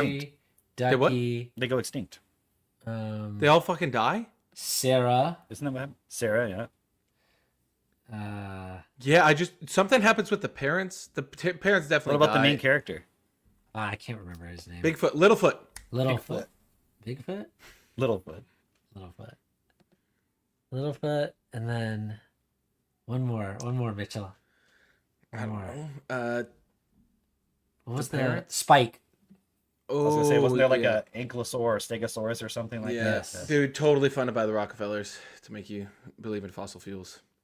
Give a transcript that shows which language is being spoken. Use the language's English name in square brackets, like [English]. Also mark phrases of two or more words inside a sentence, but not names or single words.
[English] Petrie, They what? Ducky, They go extinct. They all fucking die? Sarah. Isn't that what happened? Sarah, yeah. Yeah, something happens with the parents. The parents What definitely about the die. main character? I can't remember his name. Bigfoot, Littlefoot. Littlefoot. Bigfoot? Littlefoot. Littlefoot. Littlefoot, and then one more, Mitchell. One more. What was the parents? Spike? I was gonna say, wasn't there like yeah. a Ankylosaur or Stegosaurus or something like Yes. that? Dude, totally funded by the Rockefellers to make you believe in fossil fuels.